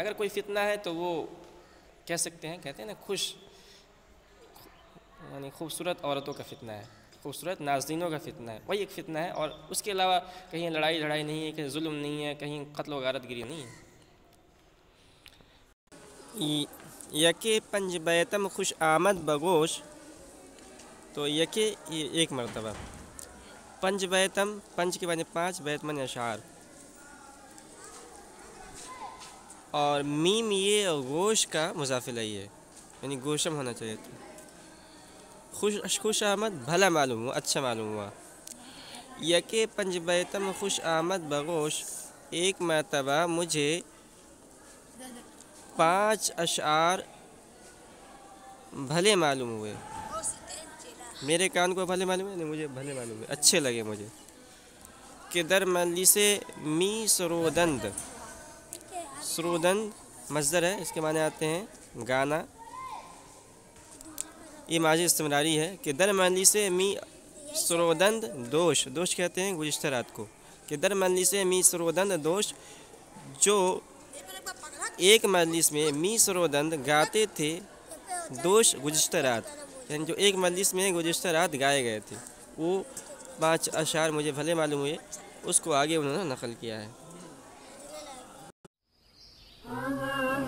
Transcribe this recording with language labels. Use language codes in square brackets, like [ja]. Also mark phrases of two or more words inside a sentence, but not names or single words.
[ur] اگر کوئی فتنہ ہے تو وہ کہتے ہیں نا یعنی خوبصورت عورتوں کا فتنہ ہے، خوبصورت ناظرینوں کا فتنہ ہے، وہی ایک فتنہ ہے، اور اس کے علاوہ کہیں لڑائی جھڑائی نہیں ہے، کہیں ظلم نہیں ہے، کہیں قتل و غارت گری نہیں ہے۔ [fa] یکے پنج بیتم خوش آمد بگوش، تو یکے [ur] ایک مرتبہ، [fa] پنج بیتم، [ur] پنج کے بعد 5 بیت من اشعار، اور میم یہ گوش کا مضاف الیہ ہے، یعنی گوشم ہونا چاہیے تھا۔ [fa] خوش آمد [ur] بھلا معلوم ہوا، اچھا معلوم ہوا۔ [fa] یکے پنج بیتم خوش آمد بگوش، [ur] ایک مرتبہ مجھے 5 اشعار بھلے معلوم ہوئے۔ میرے کان کو بھلے معلوم ہے، نہیں مجھے بھلے معلوم ہے، اچھے لگے مجھے. [fa] کہ در مجلس می سرودند. [ur] سرودند مصدر ہے، اس کے معنی آتے ہیں گانا. یہ ماضی استمراری ہے. [fa] کہ در مجلس می سرودند دوش. [ur] دوش کہتے ہیں گزشتہ رات کو. [fa] کہ در مجلس می سرودند دوش، [ur] جو ایک مجلس میں [fa] می سرودند [ur] گاتے تھے دوش گزشتہ رات، یعنی جو ایک مجلس میں گزشتہ رات گائے گئے تھے. وہ 5 اشعار مجھے بھلے معلوم ہوئے، اس کو آگے انہوں نے نقل کیا ہے.